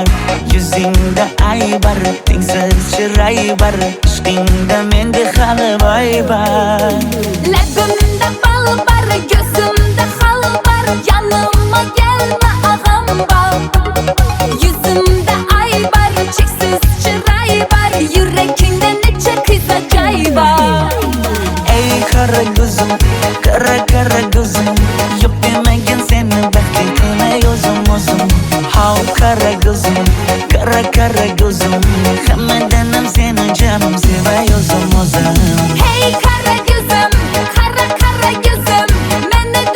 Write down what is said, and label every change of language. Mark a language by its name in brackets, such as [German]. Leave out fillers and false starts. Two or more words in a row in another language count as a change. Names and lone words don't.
[Uzbek] Yuzingda aybar, tengsiz chiray bar, ishqingda menda hali boy bar. Labimda bal bar, ko'zimda xal bar, [Turkish] yanıma gelme ağam bar. [Uzbek] Yuzimda ay bar, cheksiz chiray bar, yurakingda necha qiza joy bar. Ey qara ko'zim, qara qara ko'zim, yo'q demagin seni baxtli qilay o'zim o'zim. Hav qara ko'zim, qara qara ko'zim, hammadan ham seni jonim sevay o'zim o'zim. [Turkish] Hey kara gözüm, kara kara gözüm, men